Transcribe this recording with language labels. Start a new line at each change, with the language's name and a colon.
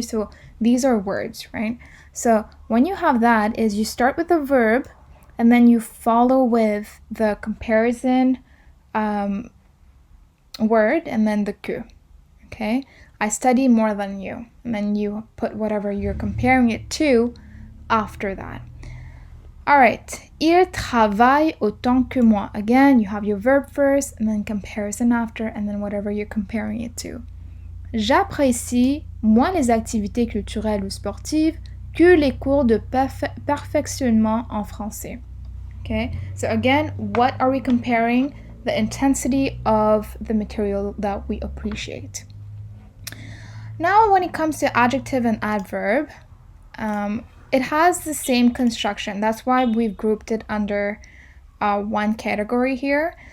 English: So these are words, right? So when you have that is you start with the verb and then you follow with the comparison word and then the que. Okay, I study more than you, and then you put whatever you're comparing it to after that. All right,
French: il travaille autant que moi.
English: Again, you have your verb first and then comparison after and then whatever you're comparing it to.
French: J'apprécie moins les activités culturelles ou sportives que les cours de perfectionnement en français.
English: Okay, so again, what are we comparing? The intensity of the material that we appreciate. Now, when it comes to adjective and adverb, it has the same construction. That's why we've grouped it under one category here.